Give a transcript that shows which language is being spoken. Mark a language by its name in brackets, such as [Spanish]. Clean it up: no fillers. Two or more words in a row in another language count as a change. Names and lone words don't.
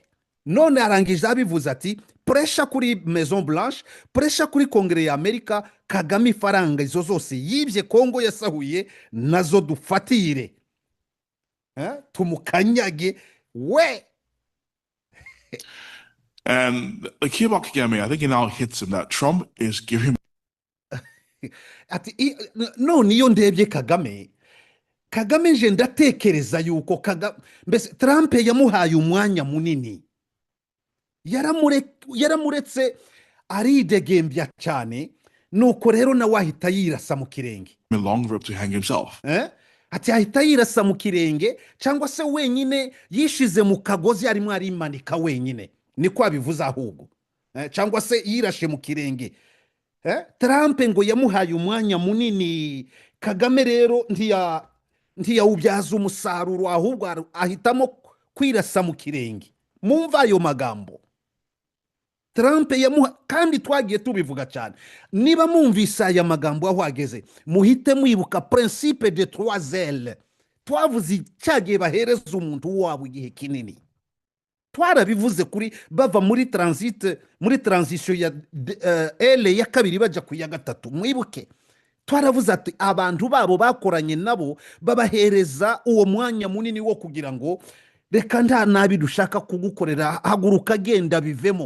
[Kinyarwanda] None arangije abivuze ati pressure kuri Maison Blanche, pressure kuri Kongere ya Amerika, Kagame ifaranga izo zose yibye Kongo yasahuye nazo dufatire, tumukanyage we. [English] And the key about Kagame, I think it now hits him that Trump is giving [Kinyarwanda] ati none iyo ndebye Kagame nje ndatekereza yuko mbese Trump yamuhaye umwanya munini, yaramuretse aridegembya cyane, nuko rero nawe ahita yirasa mu kirenge. [English] Long rope to hang himself. [Kinyarwanda] Ati ahita yirasa mu kirenge, cyangwa se wenyine yishize mu kagozi arimo arimanika wenyine, niko abivuze ahubwo, cyangwa se yirashe mu kirenge. Trump ngo yamuhaye umwanya munini, Kagame rero ntiyawubyaza umusaruro, ahubwo ahitamo kwirasa mu kirenge. Mumva ayo magambo Trump kandi twagiye tubivuga cyane. Niba mwumvise aya magambo aho ageze, muhite mwibuka [French] principe de [Kinyarwanda] 3L twavuze cyagiye bahereza umuntu wabo igihe kinini. Twarabivuze kuri bava muri transition ya L ya kabiri baja ku ya gatatu. Mwibuke twaravuze ati abantu babo bakoranye nabo babahereza uwo mwanya munini wo kugira ngo reka nta nabi dushaka kugukorera, haguruka genda bivemo.